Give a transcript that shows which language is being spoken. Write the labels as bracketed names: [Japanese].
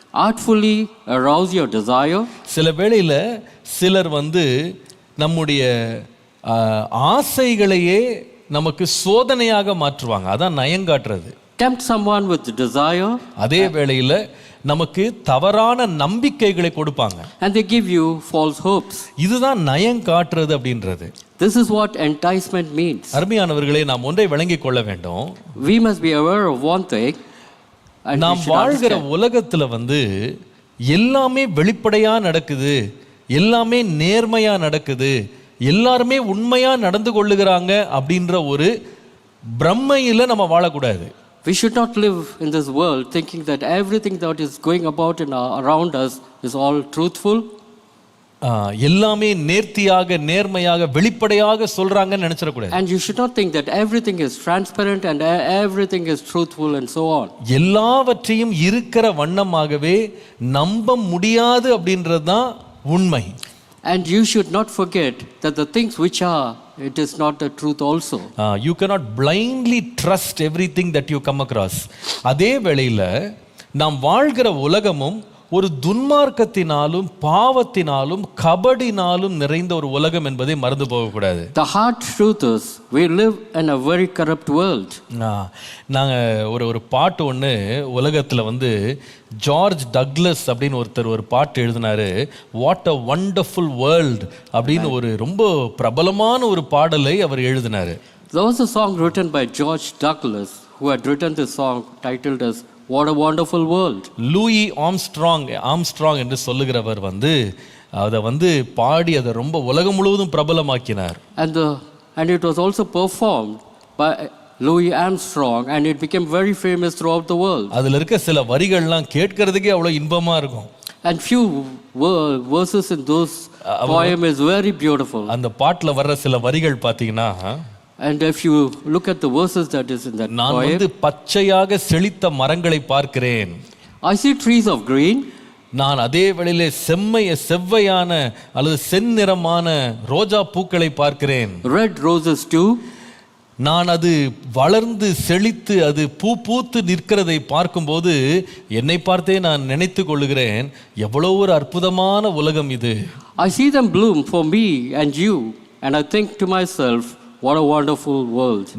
[English] Artfully arouse your desire. [Tamil] சில வேளையில சிலர் நம்முடைய ஆசைகளையே நமக்கு சோதனையாக மாற்றுவாங்க. அதான் நயங்காட்டுறது. [English] Tempt someone with desire. [Tamil] அதே வேளையில நமக்கு தவறான நம்பிக்கைகளை கொடுப்பாங்க. [English] And they give you false hopes. [Tamil] இதுதான் நயங்காட்டுறது அப்படின்றது. [English] This is what enticement means. [Tamil] அருமையானவர்களே, நாம் ஒன்றை விளங்கிக் கொள்ள வேண்டும். [English] We must be aware of one thing. [Tamil] நாம் வாழ்கிற உலகத்துல எல்லாமே வெளிப்படையா நடக்குது, எல்லாமே நேர்மையா நடக்குது, எல்லாருமே உண்மையா நடந்து கொள்ளுகிறாங்க அப்படின்ற ஒரு பிரம்மையில நம்ம வாழக்கூடாது. [English] We should not live in this world thinking that everything that is going about around us is all truthful. [Tamil] எல்லாமே நேர்த்தியாக நேர்மையாக வெளிப்படையாக சொல்றாங்கன்னு நினைச்சிடக்கூடாது. [English] And you should not think that everything is transparent and everything is truthful and so on. [Tamil] எல்லாவற்றையும் இருக்கிற வண்ணமாகவே நம்ப முடியாது அப்படின்றது தான் உண்மை. [English] And you should not forget that the things which are, it is not the truth also. You cannot blindly trust everything that you come across. [Tamil] அதே வேளையில நாம் வாழ்கிற உலகமும் ஒரு துன்மார்க்கத்தினாலும் பாவத்தினாலும் கபடினாலும் நிறைந்த ஒரு உலகம் என்பதை மறந்து போகக்கூடாது. [English] The hard truth is we live in a very corrupt world. [Tamil] நாங்கள் ஒரு பாட்டு ஒன்று உலகத்தில் வந்து ஜார்ஜ் டக்லஸ் அப்படின்னு ஒருத்தர் ஒரு பாட்டு எழுதினாரு. வாட் அ வண்டர்ஃபுல் வேர்ல்ட் அப்படின்னு ஒரு ரொம்ப பிரபலமான ஒரு பாடலை அவர் எழுதினாரு. [English] There was a song written by George Douglas who had written this song titled as What a Wonderful World. [Tamil] Louis Armstrong என்று சொல்லுகிறவர் வந்து அதை வந்து பாடி அதை ரொம்ப உலகம் முழுவதும் பிரபலமாக்கினார். [English] And it was also performed by Louis Armstrong and it became very famous throughout the world. [Tamil] அதில் இருக்க சில வரிகள்லாம் கேட்கறதுக்கே அவ்வளோ இன்பமா இருக்கும். [English] And few verses in those poem is very beautiful. [Tamil] அந்த பாட்டில் வர்ற சில வரிகள் பார்த்தீங்கன்னா, [English] and if you look at the verses that is in that [Tamil] நான் [English] poem, [Tamil] வந்து பச்சையாக செழித்த மரங்களை பார்க்கிறேன். [English] I see trees of green. [Tamil] நான் அதே வேளையிலே செவ்வையான அல்லது செந்நிறமான ரோஜா பூக்களை பார்க்கிறேன். [English] Red roses too. [Tamil] நான் அது வளர்ந்து செழித்து அது பூத்து நிற்கிறதை பார்க்கும்போது என்னை பார்த்தே நான் நினைத்து கொள்ளுகிறேன், எவ்வளவு ஒரு அற்புதமான உலகம் இது. [English] I see them bloom for me and you and I think to myself, what a wonderful world.